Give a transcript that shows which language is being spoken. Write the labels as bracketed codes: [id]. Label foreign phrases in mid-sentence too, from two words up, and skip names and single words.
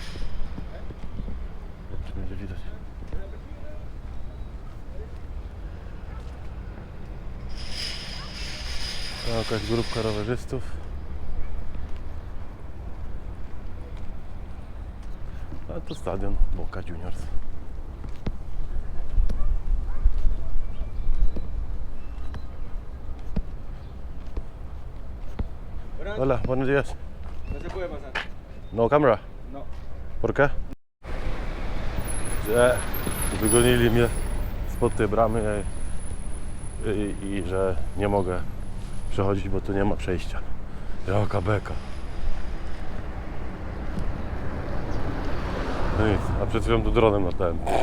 [pl] Czy będzie widać? To jakaś grupka rowerzystów. A to stadion Boca Juniors. [es] Hola, buenos días. No se puede pasar. [en] No camera? [es] No. ¿Por qué? [pl] Że wygonili mnie spod tej bramy i że nie mogę przechodzić, bo tu nie ma przejścia. Jaka beka. No nic, a przed chwilą tu dronem latałem.